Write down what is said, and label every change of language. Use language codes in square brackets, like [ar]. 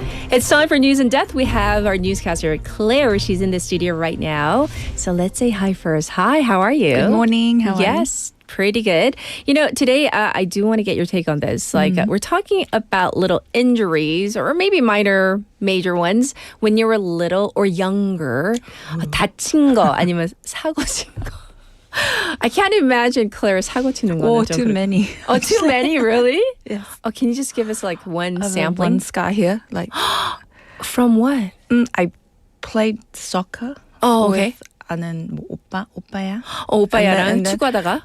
[en] It's time for News and Death. We have our newscaster, Claire. She's in the studio right now. So let's say hi first. Hi, how are you? Good morning. How are you? Yes, pretty good. Today I do want to get your take on this. Like we're talking about little injuries or maybe major ones when you were little or younger. [ko] 다친 거 아니면 사고 친 거. [en] I can't imagine Claire 사고 치는 거는. Oh, too many. Oh, too many, really? Yes. Oh, can you just give us like one sample? One scar here, like from what? I played soccer. Oh, okay. [ko] With 아는 오빠야. 오빠야랑 축구하다가